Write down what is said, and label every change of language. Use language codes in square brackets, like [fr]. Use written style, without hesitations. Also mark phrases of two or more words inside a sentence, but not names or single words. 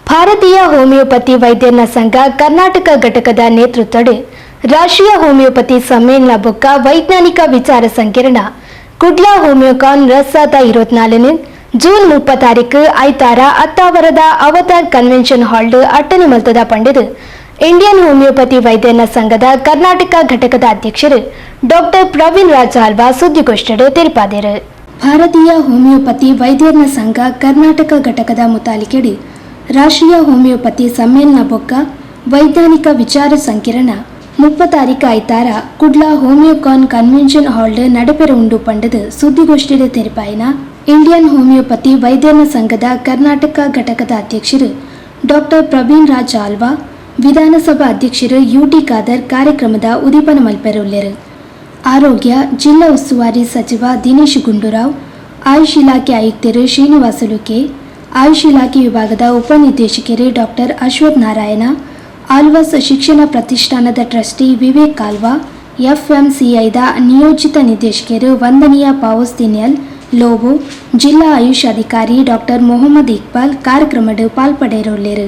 [tcy] ಭಾರತೀಯ ಹೋಮಿಯೋಪತಿ ವೈದ್ಯರ ಸಂಘ ಕರ್ನಾಟಕ ಘಟಕದ ನೇತೃತ್ವದ ರಾಷ್ಟ್ರೀಯ ಹೋಮಿಯೋಪತಿ ಸಮ್ಮೇಳನ ಬೊಕ್ಕ ವೈಜ್ಞಾನಿಕ ವಿಚಾರ ಸಂಕಿರಣ ಕುಡ್ಲಾ ಹೋಮಿಯೋಕಾನ್ 2024 ಜೂನ್ 30 ಐತಾರ ಅತ್ತಾವರದ ಅವತಾರ್ ಕನ್ವೆನ್ಷನ್ ಹಾಲ್ ಅಟ್ಟನೆ ಮಲ್ತದ ಪಂಡಿತ್ ಇಂಡಿಯನ್ ಹೋಮಿಯೋಪತಿ ವೈದ್ಯರ ಸಂಘದ ಕರ್ನಾಟಕ ಘಟಕದ ಅಧ್ಯಕ್ಷರು ಡಾಕ್ಟರ್ ಪ್ರವೀಣ್ ರಾಜ್ ಆಲ್ವಾ [kn] ಸುದ್ದಿಗೋಷ್ಠಿಯಲ್ಲಿ ತಿಳಿಸಿದರು. [tcy] ಭಾರತೀಯ ಹೋಮಿಯೋಪತಿ ವೈದ್ಯರ ಸಂಘ ಕರ್ನಾಟಕ ಘಟಕದ ಮುತಾಲಿಕೆಡಿ ರಾಷ್ಟ್ರೀಯ ಹೋಮಿಯೋಪತಿ ಸಮ್ಮೇಳನ ಬೊಕ್ಕ ವೈಜ್ಞಾನಿಕ ವಿಚಾರ ಸಂಕಿರಣ 30 ಐತಾರ ಕುಡ್ಲಾ ಹೋಮಿಯೋಕಾನ್ ಕನ್ವೆನ್ಷನ್ ಹಾಲ್ ನಡಪೆರ ಉಂಡು ಪಂಡದು ಸುದ್ದಿಗೋಷ್ಠಿಯಲ್ಲಿ ತೆರಿಪಾಯಿನ ಇಂಡಿಯನ್ ಹೋಮಿಯೋಪತಿ ವೈದ್ಯರ ಸಂಘದ ಕರ್ನಾಟಕ ಘಟಕದ ಅಧ್ಯಕ್ಷರು ಡಾಕ್ಟರ್ ಪ್ರವೀಣ್ ರಾಜ್ ಆಲ್ವಾ, ವಿಧಾನಸಭಾ ಅಧ್ಯಕ್ಷರು ಯುಟಿ ಖಾದರ್ ಕಾರ್ಯಕ್ರಮದ ಉದ್ದೀಪನ ಮಲ್ಪೆರುಲ್ಲೆರು. ಆರೋಗ್ಯ ಜಿಲ್ಲಾ ಉಸ್ತುವಾರಿ ಸಚಿವ ದಿನೇಶ್ ಗುಂಡೂರಾವ್, ಆಯುಷ್ ಇಲಾಖೆ ಆಯುಕ್ತರು ಶ್ರೀನಿವಾಸುಲು ಕೆ, ಆಯುಷ್ ಇಲಾಖೆ ವಿಭಾಗದ ಉಪನಿರ್ದೇಶಕರು ಡಾಕ್ಟರ್ ಅಶ್ವಥ್ ನಾರಾಯಣ, ಆಲ್ವಾಸ್ ಶಿಕ್ಷಣ ಪ್ರತಿಷ್ಠಾನದ ಟ್ರಸ್ಟಿ ವಿವೇಕ್ ಆಲ್ವಾ, ಎಫ್ಎಂಸಿಐದ ನಿಯೋಜಿತ ನಿರ್ದೇಶಕರು ವಂದನೀಯ ಪಾವಸ್ತಿನಿಯಲ್ ಲೋಬೋ, ಜಿಲ್ಲಾ ಆಯುಷ್ ಅಧಿಕಾರಿ ಡಾಕ್ಟರ್ ಮೊಹಮ್ಮದ್ ಇಕ್ಬಾಲ್ ಕಾರ್ಯಕ್ರಮದ ಪಾಲ್ಪಡೆಯಿರುಲ್ಲೆರು.